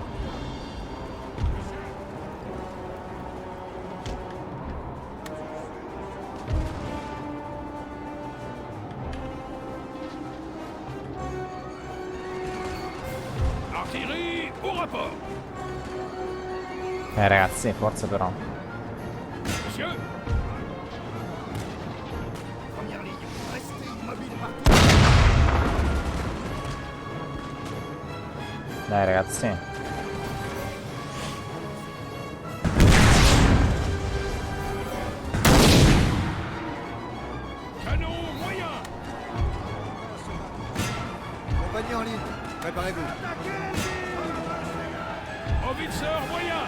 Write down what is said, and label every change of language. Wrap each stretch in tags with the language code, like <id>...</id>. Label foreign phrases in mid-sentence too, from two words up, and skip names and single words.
<fr>Artillerie au rapport.</fr> <it>Ragazzi, forza però.</it> <fr>Monsieur. Première ligne. Restez immobile partout.</fr> <it>Dai ragazzi.</it> <fr>Canon moyen. Compagnie en ligne, préparez-vous. Howitzer moyen.</fr>